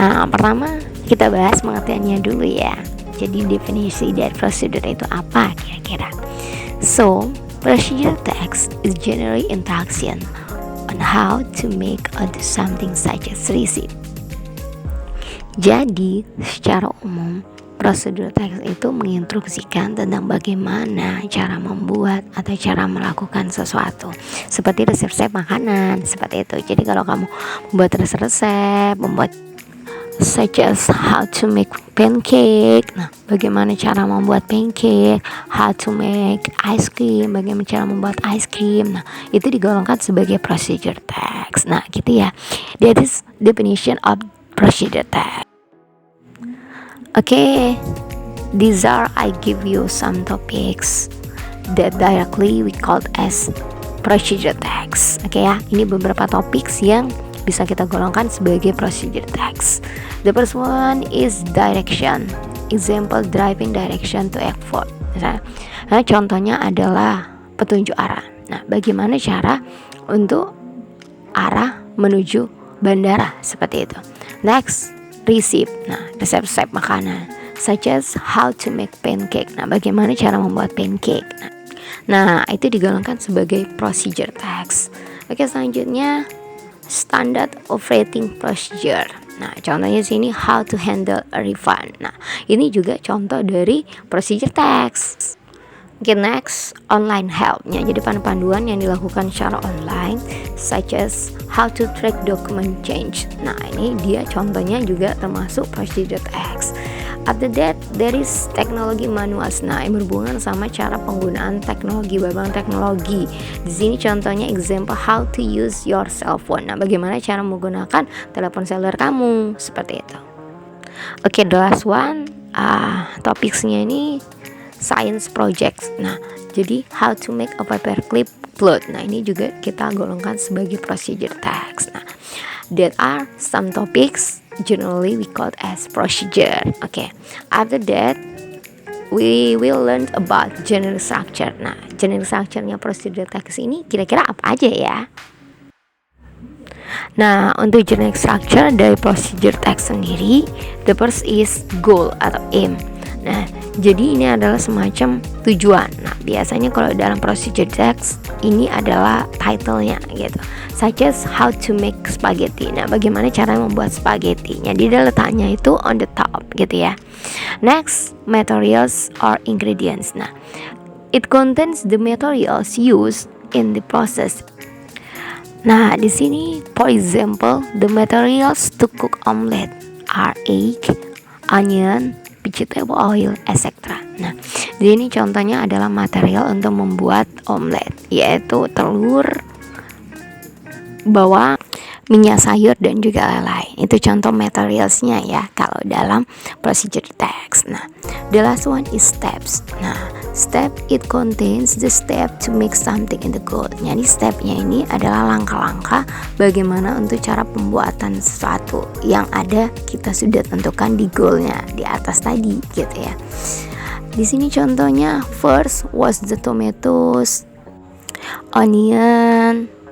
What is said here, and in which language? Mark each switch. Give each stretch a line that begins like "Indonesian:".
Indonesian: Pertama kita bahas pengertiannya dulu ya. Jadi definisi dari procedure itu apa kira-kira?
English: So, procedure text is generally instruction on how to make or do something such as receipt.
Indonesian: Jadi, secara umum, prosedur teks itu menginstruksikan tentang bagaimana cara membuat atau cara melakukan sesuatu. Seperti resep-resep makanan, seperti itu. Jadi kalau kamu membuat resep-resep, membuat such as how to make pancake. Nah, bagaimana cara membuat pancake, how to make ice cream, bagaimana cara membuat ice cream. Nah, itu digolongkan sebagai procedure text. Nah, gitu ya.
English: That is definition of procedure text. These are I give you some topics that directly we called as procedure text.
Indonesian: Ya, ini beberapa topik yang bisa kita golongkan sebagai procedure text.
English: The first one is direction. Example, driving direction to airport.
Indonesian: Nah, contohnya adalah petunjuk arah. Nah, bagaimana cara untuk arah menuju bandara, seperti itu.
English: Next, receipt. Nah, resep-resep makanan, such as how to make pancake.
Indonesian: Nah, bagaimana cara membuat pancake. Nah, itu digolongkan sebagai procedure text. Selanjutnya standard operating procedure. Nah, contohnya sini how to handle a refund. Nah, ini juga contoh dari procedure text. Next, online help-nya. Jadi panduan yang dilakukan secara online, such as how to track document change. Nah, ini dia contohnya juga termasuk procedure text.
English: After that, there is teknologi manuals.
Indonesian: Nah, yang berhubungan sama cara penggunaan teknologi, berbagai teknologi.
English: Di sini contohnya example how to use your cell phone.
Indonesian: Nah, bagaimana cara menggunakan telepon seluler kamu, seperti itu.
English: The last one, topiknya ini science projects. Nah, jadi how to make a paperclip cloth.
Indonesian: Nah, ini juga kita golongkan sebagai procedure text.
English: Nah, that are some topics generally we call as procedure. After that we will learn about general structure.
Indonesian: Nah, general structure-nya procedure text ini kira-kira apa aja ya? Nah, untuk general structure dari procedure text sendiri, the first is goal atau aim. Nah, jadi ini adalah semacam tujuan. Nah, biasanya kalau dalam procedure text ini adalah title-nya gitu.
English: Such as how to make spaghetti. Nah, bagaimana cara membuat spaghetti.
Indonesian: Jadi dia letaknya itu on the top gitu ya. Next, materials or ingredients.
English: Nah, it contains the materials used in the process. Nah, di sini for example, the materials to cook omelette are egg, onion, vegetable oil, etc.
Indonesian: Nah, di sini contohnya adalah material untuk membuat omelet, yaitu telur, bawang, minyak sayur, dan juga lain-lain. Itu contoh materialsnya ya kalau dalam procedure text.
English: Nah, the last one is steps. Nah, step it contains the step to make something in the goal.
Indonesian: Jadi stepnya ini adalah langkah-langkah bagaimana untuk cara pembuatan sesuatu yang ada kita sudah tentukan di goalnya di atas tadi gitu ya.
English: Di sini contohnya first was the tomatoes, onion.